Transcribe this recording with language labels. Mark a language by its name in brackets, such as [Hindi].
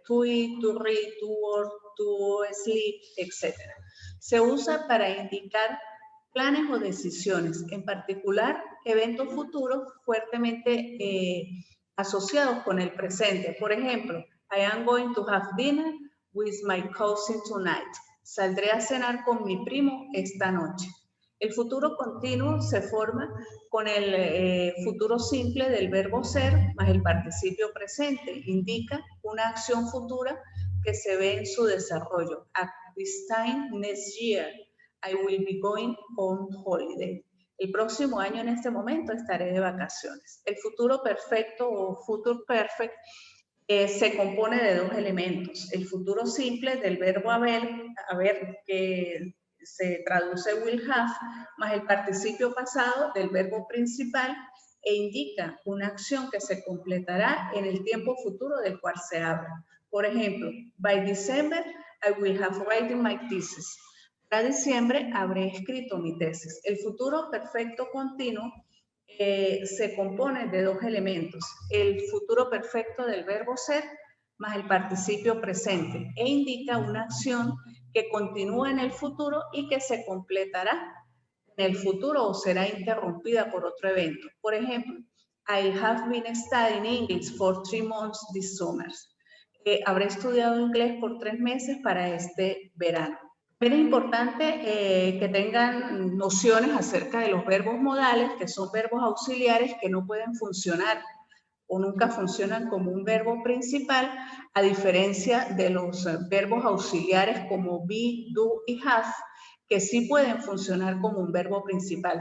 [English] To eat, to read, to work, to sleep, etc. [Spanish] Se usa para indicar planes o decisiones, en particular eventos futuros fuertemente asociados con el presente. Por ejemplo, [English] I am going to have dinner with my cousin tonight. [Spanish] Saldré a cenar con mi primo esta noche. El futuro continuo se forma con el futuro simple del verbo ser más el participio presente. Indica una acción futura que se ve en su desarrollo. [English] At this time next year, I will be going on holiday. [Spanish] El próximo año en este momento estaré de vacaciones. El futuro perfecto o future perfect se compone de dos elementos. El futuro simple del verbo haber, que se traduce will have, más el participio pasado del verbo principal e indica una acción que se completará en el tiempo futuro del cual se habla. Por ejemplo, [English] by December I will have written my thesis. [Spanish] Para diciembre habré escrito mi tesis. El futuro perfecto continuo se compone de dos elementos, el futuro perfecto del verbo ser más el participio presente e indica una acción que continúa en el futuro y que se completará en el futuro o será interrumpida por otro evento. Por ejemplo, [English] I have been studying English for 3 months this summer. [Spanish] Habré estudiado inglés por 3 meses para este verano. Es importante que tengan nociones acerca de los verbos modales, que son verbos auxiliares que no pueden funcionar o nunca funcionan como un verbo principal, a diferencia de los verbos auxiliares como be, do y have, que sí pueden funcionar como un verbo principal.